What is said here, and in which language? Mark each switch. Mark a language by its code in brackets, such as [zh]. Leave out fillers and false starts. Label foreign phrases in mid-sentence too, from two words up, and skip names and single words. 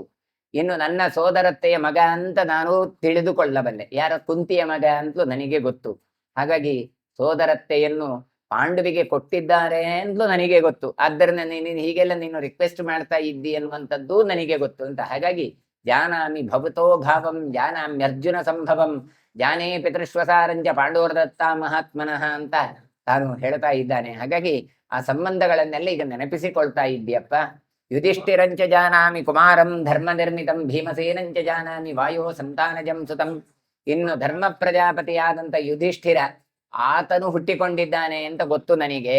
[kn] ಇನ್ನು ನನ್ನ ಸೋದರತ್ತೆಯ ಮಗ ಅಂತ ನಾನು ತಿಳಿದುಕೊಳ್ಳಬಲ್ಲೆ. ಯಾರ? ಕುಂತಿಯ ಮಗ ಅಂತಲೂ ನನಗೆ ಗೊತ್ತು. ಹಾಗಾಗಿ ಸೋದರತ್ತೆಯನ್ನು ಪಾಂಡವಿಗೆ ಕೊಟ್ಟಿದ್ದಾರೆ ಅಂತಲೂ ನನಗೆ ಗೊತ್ತು. ಆದ್ದರಿಂದ ನೀನು ಹೀಗೆಲ್ಲ ನೀನು ರಿಕ್ವೆಸ್ಟ್ ಮಾಡ್ತಾ ಇದ್ದಿ ಅನ್ನುವಂಥದ್ದು ನನಗೆ ಗೊತ್ತು ಅಂತ. [sa] ಹಾಗಾಗಿ ಜಾನಾಮಿ ಭವತೋ ಭಾವಂ ಜಾನಾಮಿ ಅರ್ಜುನ ಸಂಭವಂ ಜಾನೇ ಪಿತೃಶ್ವಸಾರಂಜ ಪಾಂಡೋರ್ದತ್ತ ಮಹಾತ್ಮನಃ [kn] ಅಂತ ತಾನು ಹೇಳ್ತಾ ಇದ್ದಾನೆ. ಹಾಗಾಗಿ ಆ ಸಂಬಂಧಗಳನ್ನೆಲ್ಲ ಈಗ ನೆನಪಿಸಿಕೊಳ್ತಾ ಇದ್ದೀಯಪ್ಪ. [sa] ಯುಧಿಷ್ಠಿರಂಚ ಜಾನಾಮಿ ಕುಮಾರಂ ಧರ್ಮ ನಿರ್ಮಿತಂ ಭೀಮಸೇನಂಚ ಜಾನಾಮಿ ವಾಯೋ ಸಂತಾನಜಂ ಸುತಂ. [kn] ಇನ್ನು ಧರ್ಮ ಪ್ರಜಾಪತಿಯಾದಂತ ಯುಧಿಷ್ಠಿರ, ಆತನು ಹುಟ್ಟಿಕೊಂಡಿದ್ದಾನೆ ಅಂತ ಗೊತ್ತು ನನಗೆ.